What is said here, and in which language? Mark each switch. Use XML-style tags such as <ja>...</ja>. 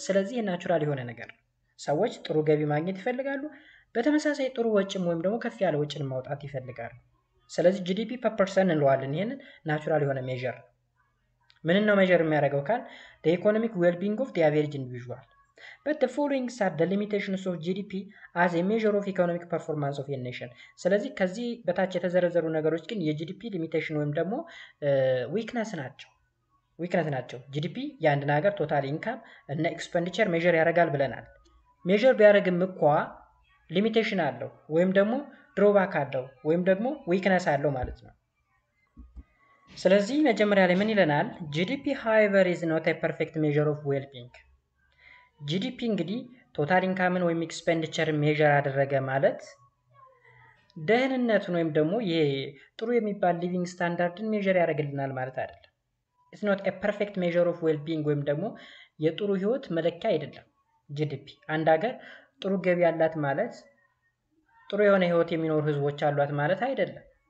<am>ስለዚህ ናቹራል የሆነ ነገር ነው። ሰዎች ጥሩ ገቢ ማግኘት ይፈልጋሉ፣ በተመሳሳይ ጥሩ ወጪም ወይም ደግሞ ከፍ ያለ ወጪን ማውጣት ይፈልጋሉ። ስለዚህ GDP per person እንለዋለን። ይሄንን ናቹራል የሆነ ሜዥር ነው። ምን ነው ሜዥር የሚያደርገው ካል</am> <en>the economic well-being of the average individual. But the following are the limitations of GDP as a measure of economic performance of a nation.</en> <am>ስለዚህ ከዚህ በታች የተዘረዘሩ ነገሮች ግን የጂዲፒ ሊሚቴሽን ወይም ደግሞ ዊክነስ ናቸው። GDP የአንድን ሀገር ቶታል ኢንካም እና ኤክስፔንዲቸር ሜዥር ያደርጋል ብለናል። ሜዥር ቢያደርግም እንኳ ሊሚቴሽን አለው ወይም ደግሞ ድሮባክ አለው ወይም ደግሞ ዊክነስ አለው ማለት ነው። ስለዚህ መጀመሪያ ላይ ምን ይለናል?</am> <en>GDP however is not a perfect measure of well-being.</en> <am>GDP እንግዲህ ቶታል ኢንካምን ወይም ኤክስፔንዲቸር ሜዥር አደረገ ማለት ደህንነቱን ወይም ደግሞ ይሄ ጥሩ የሚባል ሊቪንግ ስታንዳርድን ሜዥር ያደርግልናል ማለት አይደለም።</am> <en>it's not a perfect measure of well-being</en> <am>ወይም ደግሞ የጥሩ ህይወት መለኪያ አይደለም GDP። አንድ ሀገር ጥሩ ገቢ ያላት ማለት ጥሩ የሆነ ህይወት የሚኖሩ ህዝቦች አሏት ማለት አይደለም።</am>